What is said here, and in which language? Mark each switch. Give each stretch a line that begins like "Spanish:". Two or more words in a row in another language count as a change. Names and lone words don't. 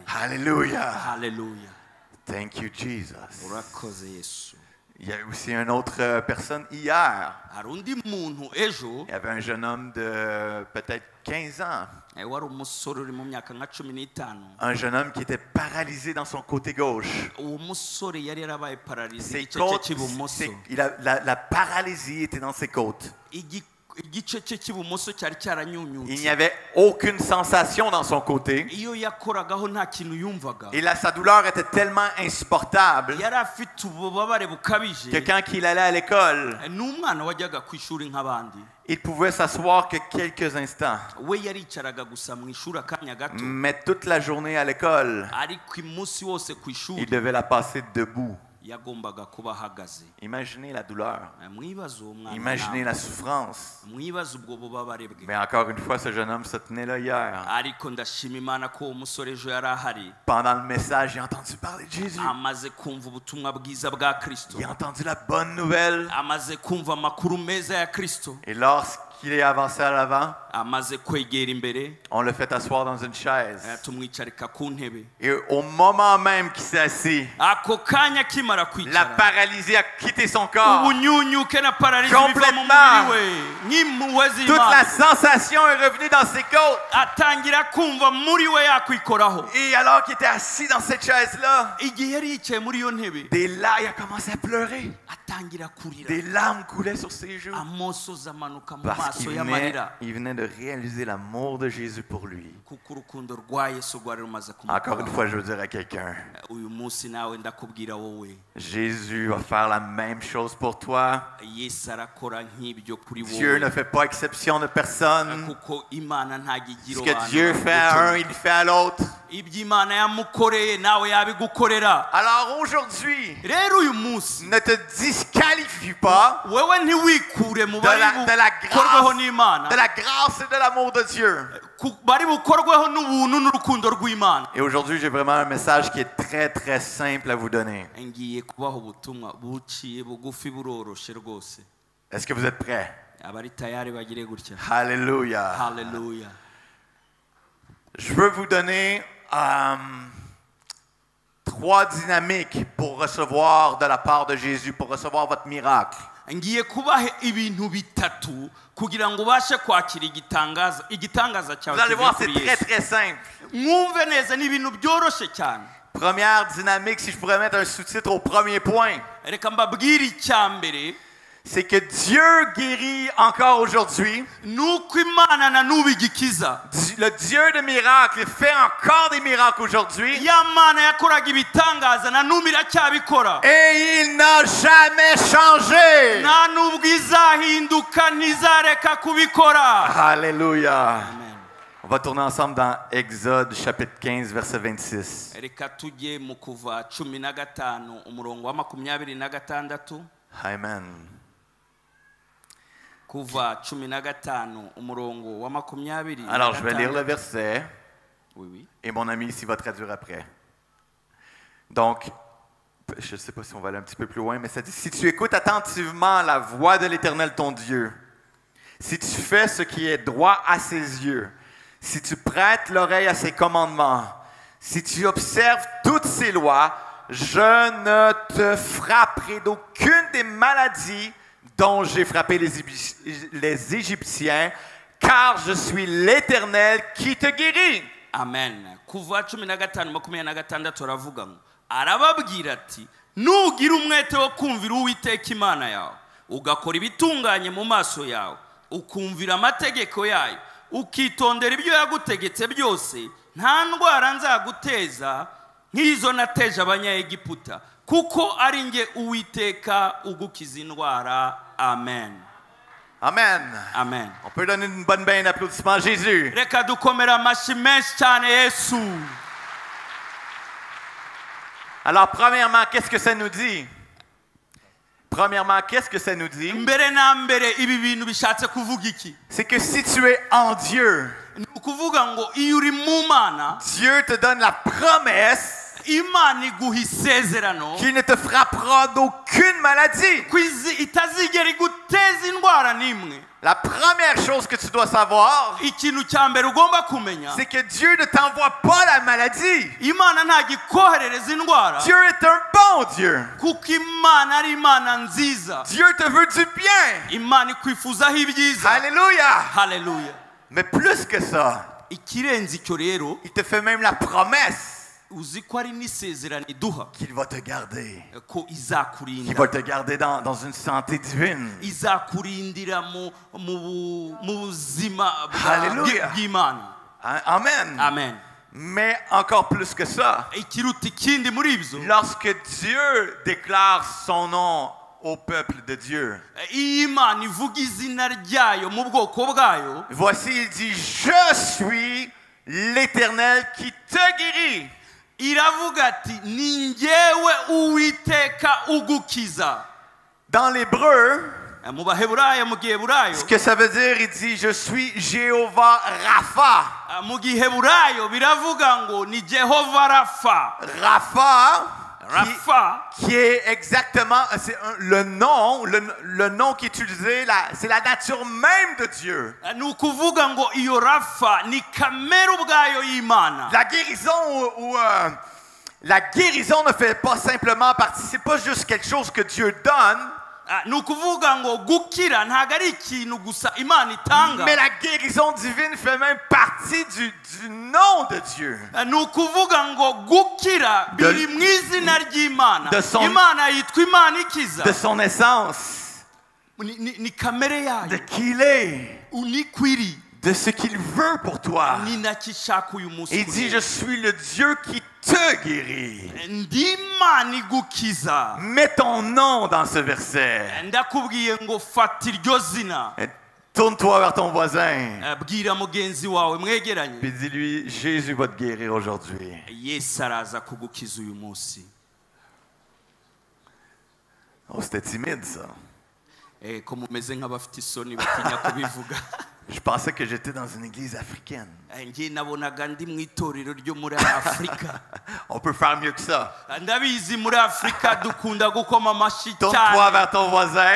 French: Alléluia.
Kinyarwanda: Haleluya.
English: Thank you, Jesus.
Kinyarwanda: urakoze Yesu.
French: Il y a aussi une autre personne hier.
Kinyarwanda: hari undi muntu ejo
French: Il y avait un jeune homme de peut-être 15 ans.
Kinyarwanda: wari umusore uri mu myaka nka 15.
French: Un jeune homme qui était paralysé dans son côté gauche.
Kinyarwanda: uwo musore yari yarabaye pararize
French: Ses
Kinyarwanda: igice cye
French: côtes,
Kinyarwanda: cy'ibumoso.
French: la paralysie était dans ses côtes.
Kinyarwanda: igice cye cy'ibumoso cyari
French: Il
Kinyarwanda: cyaranyunyutse.
French: n'y avait aucune sensation dans son côté.
Kinyarwanda: iyo yakoragaho nta kintu yumvaga.
French: Et sa douleur était tellement insupportable
Kinyarwanda: yari afite ububabare bukabije.
French: que quand il allait à l'école,
Kinyarwanda: n'umwana wajyaga ku ishuri nk'abandi.
French: il pouvait s'asseoir que quelques instants.
Kinyarwanda: we yaricaraga gusa mu ishuri akanya gato.
French: Mais toute la journée à l'école,
Kinyarwanda: ariko umunsi wose ku
French: il
Kinyarwanda: ishuri
French: devait la passer debout.
Kinyarwanda: yagombaga kuba ahagaze.
French: Imaginez la douleur.
Kinyarwanda: mwibaze uwo mwana
French: Imaginez
Kinyarwanda: nawe.
French: la souffrance.
Kinyarwanda: mwibaze ubwo bubabare bwe.
French: Mais encore une fois, ce jeune homme se tenait là hier.
Kinyarwanda: ariko ndashima Imana ko uwo musore ejo yari ahari.
French: Pendant le message, j'ai entendu parler de Jésus.
Kinyarwanda: amaze kumva ubutumwa bwiza bwa Kristo.
French: J'ai entendu la bonne nouvelle.
Kinyarwanda: amaze kumva amakuru meza ya Kristo.
French: Et lorsqu'il est avancé à l'avant,
Kinyarwanda: amaze kwegera imbere.
French: on le fait asseoir dans une chaise.
Kinyarwanda: tumwicarika ku ntebe.
French: Et au moment même qu'il s'est assis,
Kinyarwanda: ako kanya kimara
French: la
Kinyarwanda: kwicara
French: paralysie a quitté son corps.
Kinyarwanda: ubunyunyuke na pararizi biva mu
French: Complètement.
Kinyarwanda: mubiri we nk'impuhwe
French: Toute la
Kinyarwanda: z'Imana.
French: sensation est revenue dans ses côtes.
Kinyarwanda: atangira kumva muri we yakwikoraho.
French: Et alors qu'il était assis dans cette chaise-là,
Kinyarwanda: igihe yari yicaye muri iyo ntebe
French: des larmes, il a commencé à pleurer.
Kinyarwanda: atangira kurira.
French: Des larmes coulaient sur ses joues.
Kinyarwanda: amosozi amanuka mu
French: Parce
Kinyarwanda: maso
French: qu'il
Kinyarwanda: y'amarira.
French: venait de réaliser l'amour de Jésus pour lui.
Kinyarwanda: kuko urukundo rwa Yesu rwari rumaze
French: Encore une
Kinyarwanda: kumukoraho.
French: fois, je veux dire à quelqu'un,
Kinyarwanda: uyu munsi nawe ndakubwira wowe
French: Jésus va faire la même chose pour toi.
Kinyarwanda: Yesu arakora nk'ibyo kuri
French: Dieu ne
Kinyarwanda: wowe.
French: fait pas exception de personne.
Kinyarwanda: kuko Imana ntagigira
French: Ce que Dieu fait à un, il le fait à l'autre.
Kinyarwanda: ibyo Imana yamukoreye nawe yabigukorera.
French: Alors aujourd'hui,
Kinyarwanda: rero uyu munsi
French: ne te disqualifie pas
Kinyarwanda: wewe ntiwikure mu
French: de la
Kinyarwanda: bukorweho n'Imana.
French: grâce et de l'amour de Dieu.
Kinyarwanda: bari bukorweho n'ubuntu n'urukundo rw'Imana.
French: Et aujourd'hui, j'ai vraiment un message qui est très très simple à vous donner.
Kinyarwanda: ngiye kubaha ubutumwa buciye bugufi buroroshe rwose.
French: Est-ce que vous êtes prêts?
Kinyarwanda: abari tayari bagire gutya.
French: Alléluia.
Kinyarwanda: Haleluya.
French: Je veux vous donner 3 dynamiques pour recevoir de la part de Jésus, pour recevoir votre miracle.
Kinyarwanda: ngiye kubaha ibintu bitatu kugira ngo ubashe kwakira igitangaza
French: Vous
Kinyarwanda: cyawe
French: allez voir,
Kinyarwanda: kivuye
French: c'est
Kinyarwanda: kuri
French: très
Kinyarwanda: Yesu.
French: très simple.
Kinyarwanda: mwumve neza ni ibintu byoroshye cyane.
French: Première dynamique, si je pourrais mettre un sous-titre au premier point,
Kinyarwanda: reka mbabwire icya mbere.
French: c'est que Dieu guérit encore aujourd'hui.
Kinyarwanda: nuko Imana na n'ubu igikiza.
French: Le Dieu de miracles fait encore des miracles aujourd'hui.
Kinyarwanda: ya Mana yakoraga ibitangaza na n'ubu iracyabikora.
French: Et il n'a jamais changé.
Kinyarwanda: nta n'ubwo izahinduka ntizareka kubikora.
French: Alléluia.
Kinyarwanda: Amen.
French: On va tourner ensemble dans Exode chapitre 15 verset 26.
Kinyarwanda: reka tujye mu kuva 15 umurongo wa 26. Amen. kuva 15 umurongo wa 20.
French: Alors, je vais lire le verset Oui. et mon ami ici va traduire après. Donc, je ne sais pas si on va aller un petit peu plus loin, mais ça dit, si tu écoutes attentivement la voix de l'Éternel ton Dieu, si tu fais ce qui est droit à ses yeux, si tu prêtes l'oreille à ses commandements, si tu observes toutes ses lois, je ne te frapperai d'aucune des maladies dont j'ai frappé les Égyptiens, car je suis l'Éternel qui te guérit. Amen.
Kinyarwanda: Kuva 15:26 aravuga ngo arababwira ati nugira umwete wo kumvira Uwiteka Imana yawe ugakora ibitunganye mu maso yawe ukumvira amategeko yayo ukitondera ibyo yagutegetse byose nta ndwara nzaguteza nk'izo nateje abanyayegiputa kuko ari nge Uwiteka ugukiza indwara. Amen. Amen. Amen.
French: On peut donner une bonne bain d'applaudissements à Jésus.
Kinyarwanda: Reka dukomera amashyi menshi cyane Yesu.
French: Alors, premièrement, qu'est-ce que ça nous dit? Premièrement, qu'est-ce que ça nous dit?
Kinyarwanda: Mbere na mbere ibi bintu bishatse kuvuga iki?
French: C'est que si tu es en Dieu,
Kinyarwanda: Ni ukuvuga ngo iyo uri mu Mana
French: Dieu te donne la promesse
Kinyarwanda: Imana iguha isezerano
French: qu'il ne te frappera d'aucune maladie.
Kinyarwanda: ko itazigera iguteza indwara n'imwe.
French: La première chose que tu dois savoir,
Kinyarwanda: Ikintu cya mbere ugomba kumenya
French: c'est que Dieu ne t'envoie pas la maladie.
Kinyarwanda: Imana ntabwo ikoherereza indwara
French: Dieu est un bon Dieu.
Kinyarwanda: kuko Imana ari Imana nziza.
French: Dieu te veut du bien.
Kinyarwanda: Imana ikwifuzaho ibyiza.
French: Alléluia.
Kinyarwanda: Haleluya.
French: Mais plus que ça,
Kinyarwanda: Ikirenze icyo rero
French: il te fait même la promesse
Kinyarwanda: uzi ko ari n'isezerano iduha
French: qu'il va te garder.
Kinyarwanda: ko
French: Qu'il
Kinyarwanda: izakurinda.
French: va te garder dans une santé divine.
Kinyarwanda: izakurindira mu buzima
French: Hallelujah.
Kinyarwanda: bw'Imana. Amen. Amen.
French: Mais encore plus que ça,
Kinyarwanda: Ikiruta ikindi muri ibyo
French: lorsque Dieu déclare son nom au peuple de Dieu,
Kinyarwanda: iyo Imana ivuga izina ryayo mu bwoko bwayo
French: voici, il dit, je suis l'Éternel qui te guérit.
Kinyarwanda: iravuga ati ni njyewe Uwiteka ugukiza.
French: Dans l'hébreu,
Kinyarwanda: Mu Baheburayo mu Giheburayo
French: ce que ça veut dire, il dit, je suis Jéhovah Rapha.
Kinyarwanda: mu Giheburayo biravuga ngo ni Jehova Rafa. Rafa
French: Qui est exactement le nom qui est utilisé, c'est la nature même de Dieu.
Kinyarwanda: ni ukuvuga ngo iyo Rafa ni kamere ubwayo y'Imana.
French: La guérison la guérison ne fait pas simplement partie, c'est pas juste quelque chose que Dieu donne.
Kinyarwanda: Ni ukuvuga ngo gukira ntabwo ari ikintu gusa Imana itanga,
French: Mais la guérison divine fait même partie du nom de Dieu.
Kinyarwanda: ni ukuvuga ngo gukira biri mu izina ry'Imana. Imana yitwa Imana ikiza.
French: De son essence,
Kinyarwanda: Ni kamere
French: de
Kinyarwanda: yayo,
French: qui il est,
Kinyarwanda: ni kwiri,
French: de ce qu'il veut pour toi.
Kinyarwanda: ni nacyo ishaka uyu munsi.
French: Il dit, je suis le Dieu qui te guérit.
Kinyarwanda: Ndi Imana igukiza.
French: Mets ton nom dans ce verset.
Kinyarwanda: Ndakubwiye ngo fata iryo zina.
French: Tourne-toi vers ton voisin.
Kinyarwanda: Bwira mugenzi wawe mwegeranye.
French: Puis dis-lui, Jésus va te guérir aujourd'hui.
Kinyarwanda: Yesu araza kugukiza uyu munsi.
French: Oh, c'était timide ça.
Kinyarwanda: Ko mumeze nk'abafite isoni batinya kubivuga.
French: Je pensais que j'étais dans une église africaine.
Kinyarwanda: Ngiye nabonaga ndi mu itorero ryo muri Afurika.
French: On peut faire mieux que ça.
Kinyarwanda: Ndabizi muri Afurika dukunda gukoma amashyi
French: Tourne-toi
Kinyarwanda: cyane.
French: vers ton voisin